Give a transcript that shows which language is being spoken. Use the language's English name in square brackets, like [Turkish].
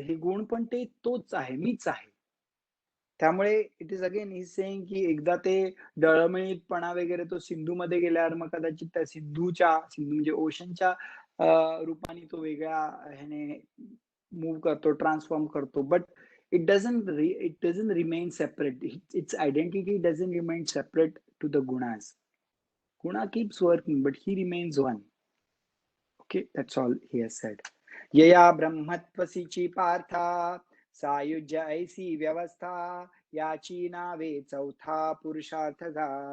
[Marathi] हे गुण पण ते तोच आहे, मीच आहे. त्यामुळे [English] it is again he saying [Marathi] की एकदा ते डळमळीतपणा वगैरे तो सिंधूमध्ये गेल्यावर मग कदाचित त्या सिंधू म्हणजे ओशनच्या रूपाने तो वेगळ्या ह्याने मूव्ह करतो, ट्रान्सफॉर्म करतो. [English] But it doesn't remain separate. Its identity doesn't remain separate to the gunas. Guna keeps working, but he remains one. Okay, that's all he has said. [Marathi] यया ब्रह्मत्वसीची पार्था सायुज्य ऐसी व्यवस्था याची नावे चौथा पुरुषार्थ गा.